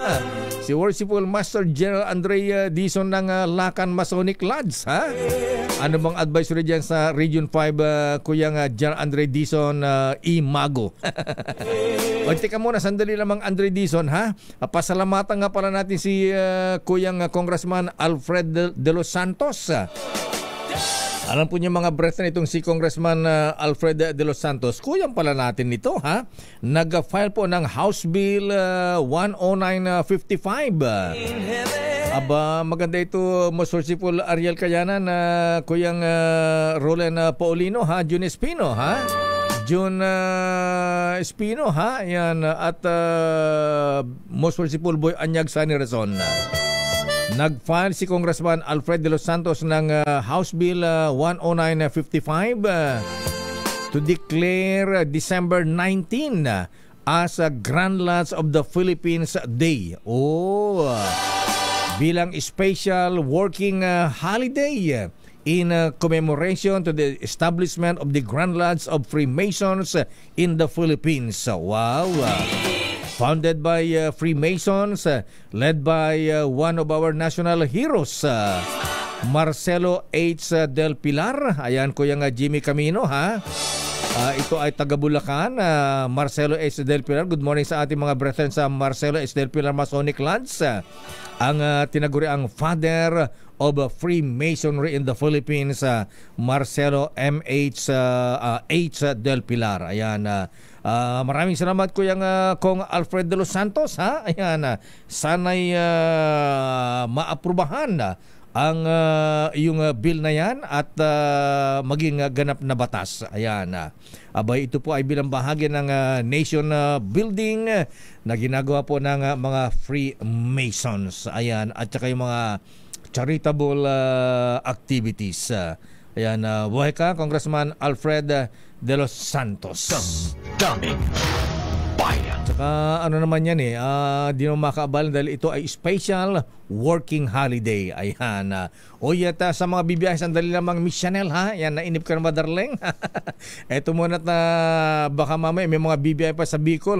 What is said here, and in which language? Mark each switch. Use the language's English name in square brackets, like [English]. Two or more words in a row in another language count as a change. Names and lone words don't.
[Filipino] Si worshipful Master General Andre Dizon ng Lakan Masonic Lodge, ha? Ano bang advisory dyan sa Region 5, Kuyang General Andre Dizon Imago? O, teka muna, sandali lamang, Andre Dizon, ha? Pasalamatan nga pala natin si Kuyang Congressman Alfred de los Santos. Alam po niyo, mga brethren, itong si Congressman Alfred de los Santos, kuyang pala natin ito, ha? Nag-file po ng House Bill 10955. Aba, maganda ito, [English] most worshipful [Filipino] Ariel Kayanan, Kuyang Roland Paulino, ha? June Espino, ha? June Espino, ha? Yan, at [English] most worshipful [Filipino] Boy Anyag Sani Razon. Nag-file si Congressman Alfred de los Santos ng House Bill 10955 [English] to declare December 19 as a Grand Lodge of the Philippines Day. Bilang special working holiday in commemoration to the establishment of the Grand Lodge of Freemasons in the Philippines. Wow! Founded by Freemasons, led by one of our national heroes, Marcelo H. Del Pilar. [Filipino] Ayan, Kuyang Jimmy Camino, ha? Ito ay taga Bulacan, Marcelo H. Del Pilar. [English] Good morning [Filipino] sa ating mga brethren sa Marcelo H. Del Pilar Masonic Lodge. Ang tinaguri ang [English] Father of Freemasonry in the Philippines, Marcelo M.H. H. Del Pilar. [Filipino] Ayan, maraming salamat, Kuyang Kong Alfred de los Santos, ha? Ayan, sana'y maaprubahan ang iyong bill na yan at maging ganap na batas. Ayan. Abay, ito po ay bilang bahagi ng [English] nation building [Filipino] na ginagawa po ng mga Freemasons. Ayan. At saka yung mga [English] charitable activities. [Filipino] Ayan. Buhay ka, Congressman Alfred de los Santos. Daming bayan. Saka ano naman yan di naman makaabalan dahil ito ay [English] special working holiday. [Filipino] Ayan. Yata sa mga bibiyahe, sandali lamang, Miss Chanel, ha? Yan, nainip ka na ba, darling? Eto muna na baka mamaya may mga bibiyahe pa sa Bicol.